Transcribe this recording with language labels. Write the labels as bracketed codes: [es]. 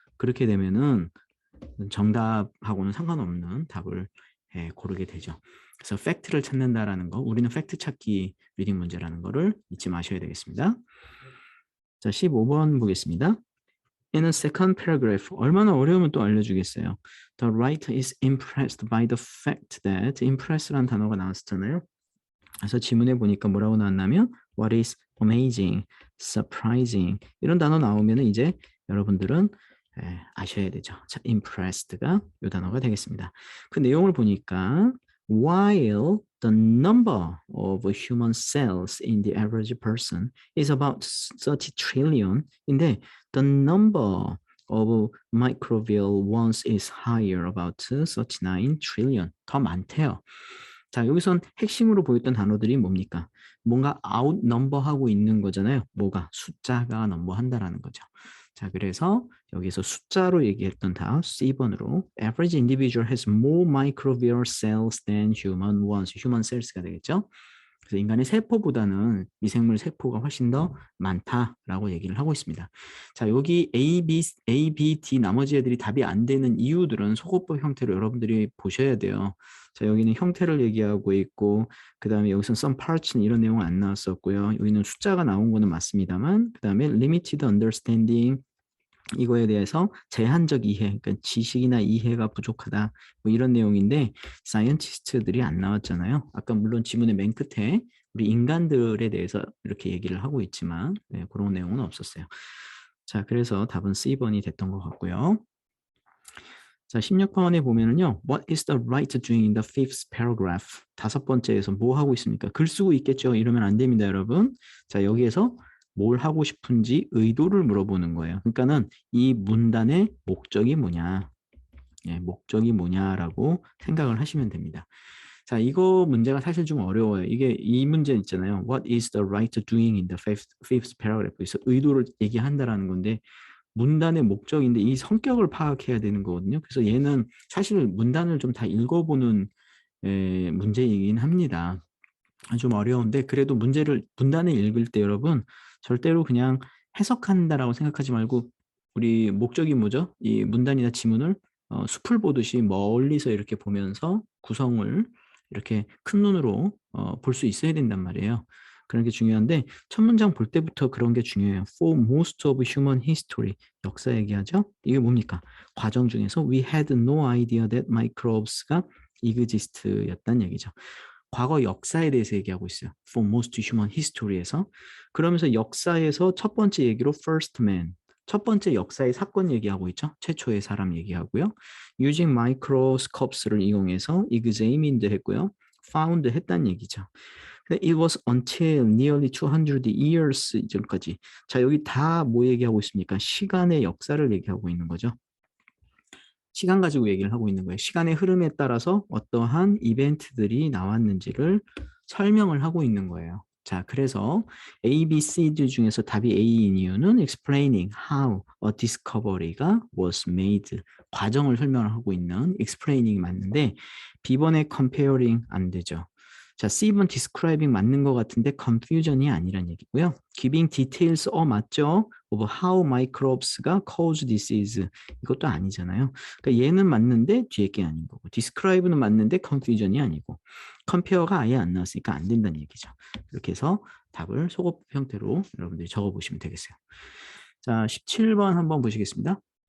[ko] 그렇게 되면은 정답하고는 상관없는 답을 고르게 되죠. 그래서 팩트를 찾는다라는 거, 우리는 팩트 찾기 리딩 문제라는 거를 잊지 마셔야 되겠습니다. 자, 15번 보겠습니다. [en] In a second paragraph, [ko] 얼마나 어려우면 또 알려주겠어요. [en] The writer is impressed by the fact that, [ko] impress라는 단어가 나왔었잖아요. 그래서 지문에 보니까 뭐라고 나왔냐면 [en] what is amazing, surprising [ko] 이런 단어 나오면 이제 여러분들은 아셔야 되죠. 자, impressed가 이 단어가 되겠습니다. 그 내용을 보니까 [en] while the number of human cells in the average person is about 30 trillion인데 the number of microbial ones is higher about 39 trillion [ko] 더 많대요. 자, 여기선 핵심으로 보였던 단어들이 뭡니까? 뭔가 outnumber 하고 있는 거잖아요. 뭐가? 숫자가 넘버한다라는 거죠. 자, 그래서 여기서 숫자로 얘기했던 답 C번으로 [en] average individual has more microbial cells than human ones. [ko] human cells가 되겠죠. 그래서 인간의 세포보다는 미생물 세포가 훨씬 더 많다라고 얘기를 하고 있습니다. 자, 여기 A, B, D 나머지 애들이 답이 안 되는 이유들은 소거법 형태로 여러분들이 보셔야 돼요. 자, 여기는 형태를 얘기하고 있고 그 다음에 여기서는 some parts 이런 내용은 안 나왔었고요. 여기는 숫자가 나온 거는 맞습니다만 그 다음에 limited understanding 이거에 대해서 제한적 이해, 그러니까 지식이나 이해가 부족하다 뭐 이런 내용인데 사이언티스트들이 안 나왔잖아요. 아까 물론 지문의 맨 끝에 우리 인간들에 대해서 이렇게 얘기를 하고 있지만 그런 내용은 없었어요. 자, 그래서 답은 C번이 됐던 것 같고요. 자, 16번에 보면은요. [en] What is the writer doing in the fifth paragraph? [ko] 다섯 번째에서 뭐 하고 있습니까? 글 쓰고 있겠죠. 이러면 안 됩니다, 여러분. 자, 여기에서 뭘 하고 싶은지 의도를 물어보는 거예요. 그러니까는 이 문단의 목적이 뭐냐, 목적이 뭐냐라고 생각을 하시면 됩니다. 자, 이거 문제가 사실 좀 어려워요. 이 문제 있잖아요. [en] What is the writer doing in the fifth paragraph? [ko] 그래서 의도를 얘기한다라는 건데 문단의 목적인데 이 성격을 파악해야 되는 거거든요. 그래서 얘는 사실 문단을 좀 다 읽어보는 문제이긴 합니다. 좀 어려운데 그래도 문단을 읽을 때 여러분 절대로 그냥 해석한다라고 생각하지 말고 우리 목적이 뭐죠? 이 문단이나 지문을 숲을 보듯이 멀리서 이렇게 보면서 구성을 이렇게 큰 눈으로 볼 수 있어야 된단 말이에요. 그런 게 중요한데 첫 문장 볼 때부터 그런 게 중요해요. [en] For most of human history [ko] 역사 얘기하죠? 이게 뭡니까? 과정 중에서 [en] we had no idea that microbes가 exist였단 얘기죠. [ko] 과거 역사에 대해서 얘기하고 있어요. [en] For most human history에서. [ko] 그러면서 역사에서 첫 번째 얘기로 first man, 첫 번째 역사의 사건 얘기하고 있죠. 최초의 사람 얘기하고요. [en] Using microscopes [ko] 를 이용해서 examined 했고요. found 했다는 얘기죠. [en] It was until nearly 200 years [ko] 이전까지. 자, 여기 다 뭐 얘기하고 있습니까? 시간의 역사를 얘기하고 있는 거죠. 시간 가지고 얘기를 하고 있는 거예요. 시간의 흐름에 따라서 어떠한 이벤트들이 나왔는지를 설명을 하고 있는 거예요. 자, 그래서 A, B, C 중에서 답이 A인 이유는 [en] explaining how a discovery가 was made. [ko] 과정을 설명을 하고 있는 explaining이 맞는데 B번에 comparing 안 되죠. 자, C번 describing 맞는 것 같은데 confusion이 아니란 얘기고요. [en] giving details 맞죠? of how microbes가 cause disease [ko] 이것도 아니잖아요. 그러니까 얘는 맞는데 뒤에 게 아닌 거고 describe는 맞는데 confusion이 아니고 compare가 아예 안 나왔으니까 안 된다는 얘기죠. 이렇게 해서 답을 소급 형태로 여러분들이 적어보시면 되겠어요. 자, 17번 한번 보시겠습니다.